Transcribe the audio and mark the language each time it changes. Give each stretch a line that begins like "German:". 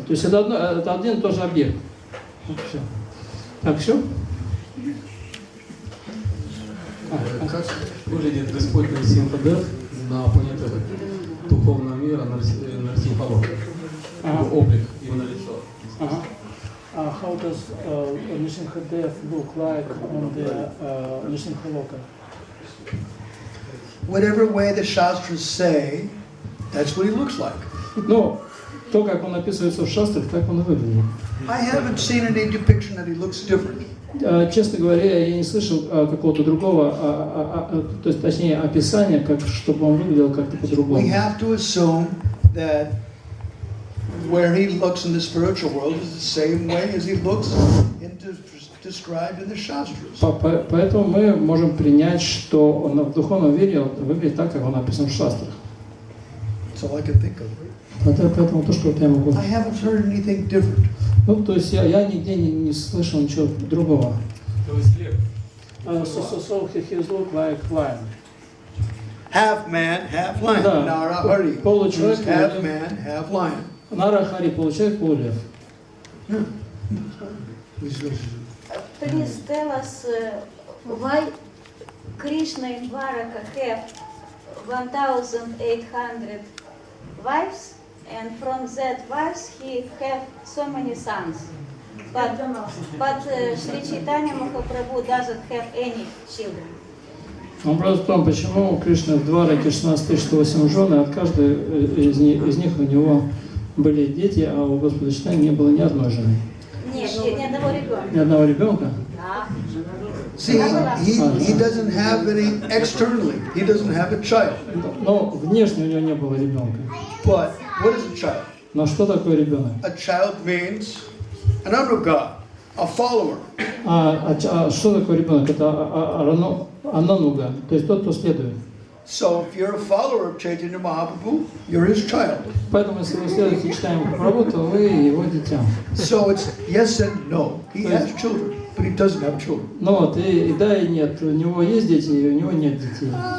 Russian: То есть это один и тот же объект. Вот все. Так, все? Как выглядит Господь Нарсимхадев на планетах духовного мира Нарсимхалока? Его облик, его лицо.
English: How does Nrsimhadev look like on the Nrsimhaloka? Whatever way the Shastras say, that's what he looks like.
Russian: Ну, то, как он описывается в шастрах, так он и выглядит.
English: I haven't seen any depiction that he looks different.
Russian: Честно говоря, я не слышал какого-то другого, то есть, точнее, описания, как, чтобы он выглядел как-то по-другому.
English: We have to assume that where he looks in the spiritual world is the same way as he looks described in the Shastras.
Russian: Поэтому мы можем принять, что он в духовном мире выглядит так, как он описан в шастрах.
English: That's all I can think of.
Russian: Поэтому то, что я могу.
English: I haven't heard anything different.
Russian: Ну, то есть я нигде не слышал ничего другого. То есть лев.
English: So he look like lion. Half man, half lion.
Russian: Да. Narahari. Получчеловек,
English: Who's half man, half lion.
Russian: Нарахари получает полулев.
English: Please tell us why Krishna in Dwaraka have 1,800 wives, and from that wives he have so many sons. But Sri Chaitanya Mahaprabhu doesn't have any children.
Russian: Вопрос в том, почему у Кришны в Двараке 16108 жен, и от каждой из них у него были дети, а у Господа Чайтаньи не было ни одной жены. Нет, ни одного ребенка. Ни одного ребенка? Да.
English: See, he doesn't have any externally. He doesn't have a child.
Russian: Но внешне у него не было ребенка.
English: But what is a child?
Russian: Но что такое ребенок?
English: A child means an anuga, a follower.
Russian: Что такое ребенок? Это анануга, то есть тот, кто следует.
English: So if you're a follower of Chaitanya Mahaprabhu, you're his child.
Russian: Поэтому, если вы следуете Чайтанье Махапрабху, то вы его дитя.
English: So it's yes and no. He has children, but he doesn't have children.
Russian: Ну вот, и да, и нет. У него есть дети, и у него нет детей.